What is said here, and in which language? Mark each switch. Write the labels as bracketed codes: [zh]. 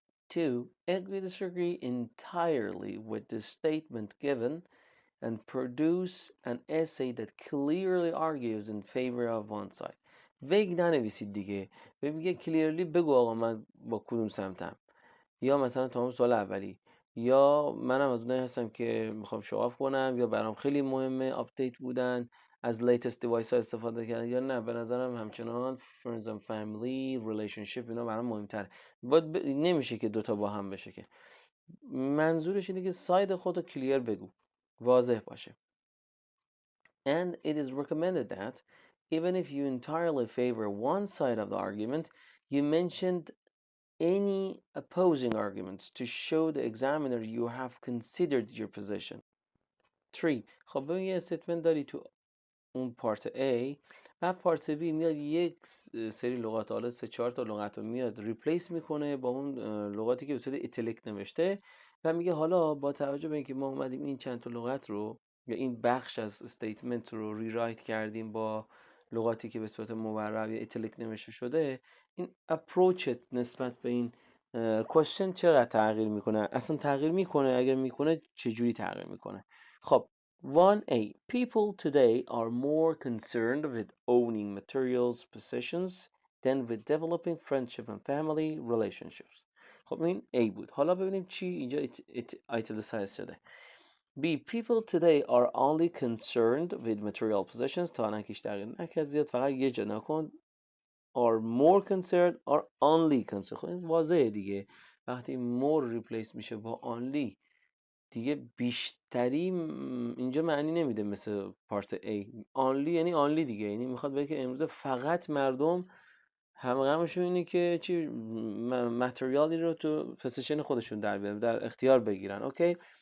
[en] 2. Agree disagree entirely with the statement given and produce an essay that clearly argues in favor of one side. [fa] ویگ ننویسید دیگه، میگه clearly بگو آقا من با کدوم سمتم، یا مثلا تمام سوال اولی، یا منم از اونایی هستم که میخوام شواف کنم، یا برام خیلی مهمه آپدیت بودن، از لیتست دیوایس ها استفاده کردن، یا نه به نظرم همچنان [en] friends and family relationship [fa] اینا برام مهمتره. نمیشه که دوتا با هم بشه که. منظورش اینه که ساید خودتو کلیر بگو، واضح باشه. [en] And it is recommended that even if you entirely favor one side of the argument, you mentioned any opposing arguments to show the examiner you have considered your position. 3. [fa] خب ببین یه استیتمنت داری تو اون پارت A و پارت B میاد یک سری لغات، حالا 3-4 تا لغت رو میاد ریپلیس میکنه با اون لغاتی که به صورت ایتالیک نوشته و میگه حالا با توجه به اینکه ما اومدیم این چند تا لغت رو یا این بخش از استیتمنت رو ریرایت کردیم با لغاتی که به صورت مورب یا ایتالیک نوشته شده، این اپروچت نسبت به این کوشن چقدر تغییر میکنه، اصلا تغییر میکنه، اگر میکنه چجوری تغییر میکنه. خب 1A. [en] People today are more concerned with owning materials, possessions than with developing friendship and family relationships. [fa] خب این A بود. حالا ببینیم چی اینجا ایتالیسایز شده. B. [en] People today are only concerned with material possessions. [fa] تا نکش تغییر نکرد زیاد، فقط یه جا نکن. [en] are more concerned are only concerned. [fa] خب این واضحه دیگه، وقتی more replace میشه با only دیگه بیشتری اینجا معنی نمیده مثل پارت A. only یعنی only دیگه، یعنی میخواد بگه که امروز فقط مردم همغمشون اینه که چی متریالی رو تو پوزیشن خودشون در بیارن، در اختیار بگیرن. اوکی.